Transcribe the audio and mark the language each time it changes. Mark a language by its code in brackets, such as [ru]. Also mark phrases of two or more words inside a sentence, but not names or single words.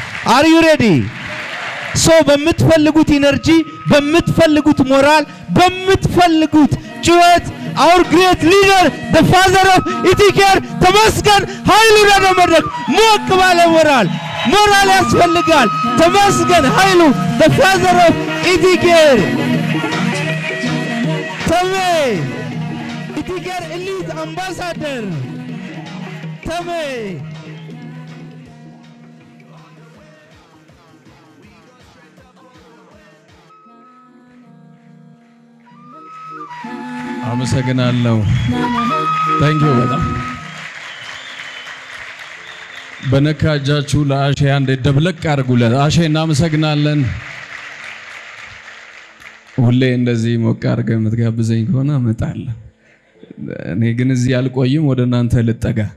[en] Are you ready? [am] So በምትፈልጉት ኢነርጂ በምትፈልጉት ሞራል በምትፈልጉት ጩኸት [en] our great leader the father of [am] ኢቲኬር ተመስገን ኃይሉ ለመድረክ ሞቅ ባለ ሞራል ያስፈልጋል ተመስገን ኃይሉ [en] the father of [am] ኢቲኬር ተሜ ኢቲኬር ኤሊት አምባሳደር ተሜ አመሰግናለሁ [en] thank you [am] በጣም በነካጃችሁ ለአሼ አንዴ ደብለቅ አድርጉለት አሼ እናመሰግናለን ሁሌ እንደዚህ ሞቅ አድርገህ የምትጋብዘኝ ከሆነ እመጣለሁ እኔ ግን እዚህ አልቆይም ወደ እናንተ ልጠጋ